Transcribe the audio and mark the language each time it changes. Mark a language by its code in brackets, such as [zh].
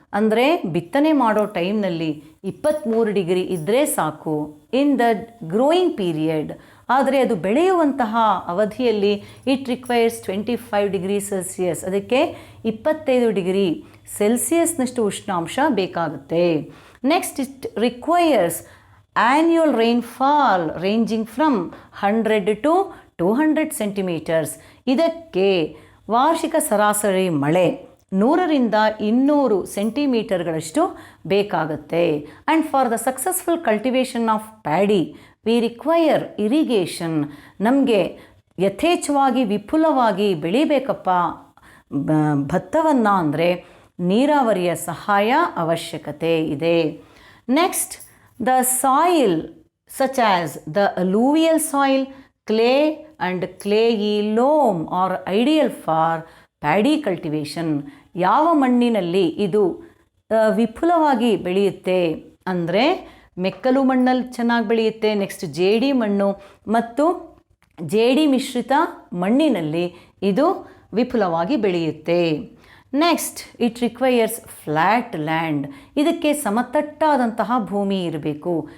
[kn] ಅಂದರೆ ಬಿತ್ತನೆ ಮಾಡೋ ಟೈಮ್ನಲ್ಲಿ 23 ಡಿಗ್ರಿ ಇದ್ದರೆ ಸಾಕು [en] In the growing period. [kn] ಆದರೆ ಅದು ಬೆಳೆಯುವಂತಹ ಅವಧಿಯಲ್ಲಿ [en] It requires 25 degree Celsius. [kn] ಅದಕ್ಕೆ 25 ಡಿಗ್ರಿ ಸೆಲ್ಸಿಯಸ್ನಷ್ಟು ಉಷ್ಣಾಂಶ ಬೇಕಾಗುತ್ತೆ. [en] Next, it requires annual rainfall ranging from 100 to 200 centimeters. [kn] ಇದಕ್ಕೆ ವಾರ್ಷಿಕ ಸರಾಸರಿ ಮಳೆ 100ರಿಂದ 200 ಸೆಂಟಿಮೀಟರ್ಗಳಷ್ಟು ಬೇಕಾಗುತ್ತೆ. [en] And for the successful cultivation of paddy we require irrigation. [kn] ನಮಗೆ ಯಥೇಚ್ಛವಾಗಿ ವಿಪುಲವಾಗಿ ಬೆಳಿಬೇಕಪ್ಪ ಭತ್ತವನ್ನು ಅಂದರೆ ನೀರಾವರಿಯ ಸಹಾಯ ಅವಶ್ಯಕತೆ ಇದೆ. [en] Next, the soil such as the alluvial soil, clay and clayey loam are ideal for paddy cultivation. [kn] ಯಾವ ಮಣ್ಣಿನಲ್ಲಿ ಇದು ವಿಪುಲವಾಗಿ ಬೆಳೆಯುತ್ತೆ ಅಂದರೆ ಮೆಕ್ಕಲು ಮಣ್ಣಲ್ಲಿ ಚೆನ್ನಾಗಿ ಬೆಳೆಯುತ್ತೆ. ನೆಕ್ಸ್ಟ್, ಜೇಡಿ ಮಣ್ಣು ಮತ್ತು ಜೇಡಿ ಮಿಶ್ರಿತ ಮಣ್ಣಿನಲ್ಲಿ ಇದು ವಿಪುಲವಾಗಿ ಬೆಳೆಯುತ್ತೆ. [en] Next, it requires flat land. [kn] ಇದಕ್ಕೆ ಸಮತಟ್ಟಾದಂತಹ ಭೂಮಿ ಇರಬೇಕು.